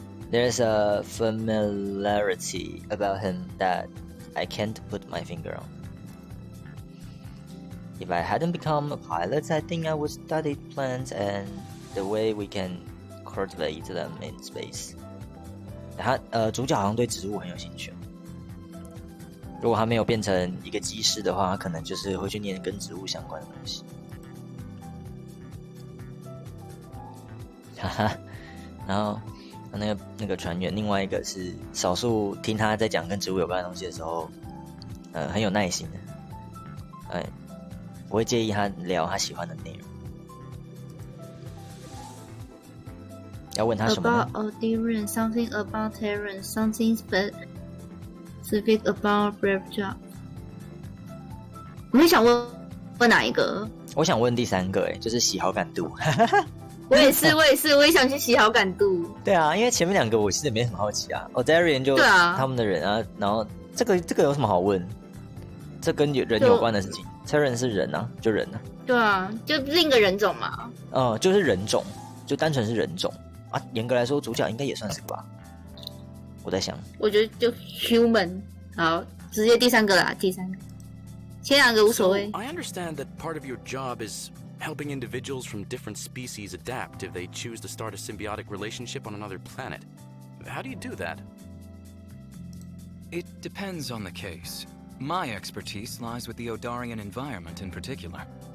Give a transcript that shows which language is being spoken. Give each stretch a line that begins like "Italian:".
English: There's a familiarity about him that I can't put my finger on. If I hadn't become a pilot, I think I would study plants and the way we can cultivate them in space.
Chinese: 主角好像对植物很有兴趣。如果他没有变成一个技师的话，他可能就是会去念跟植物相关的东西。然后那个船员，另外一个是少数听他在讲跟植物有关的东西的时候，很有耐心的，不会介意他聊他喜欢的内容。要问他什么呢
English: ？About Odin, something about Terran, something specific about brave job.
Chinese: 你想问哪一个？我想问第三个，就是洗好感度。我也是，我也想去洗好感度。对啊，因为前面两个我其实也没什么好奇啊。Odarian 就他们的人啊，然后这个有什么好问？这跟人有关的事情。 Terran 是人啊，就人啊。对啊，就另一个人种嘛。就是人种，就单纯是人种啊。严格来说，主角应该也算是吧。我在想，我觉得就 human 好，直接第三个啦，第三个，前两个无所谓。
English: So, I understand that part of your job is helping individuals from different species adapt if they choose to start a symbiotic relationship on another planet. How do you do that? It depends on the case. My expertise lies with the Odarian environment in particular.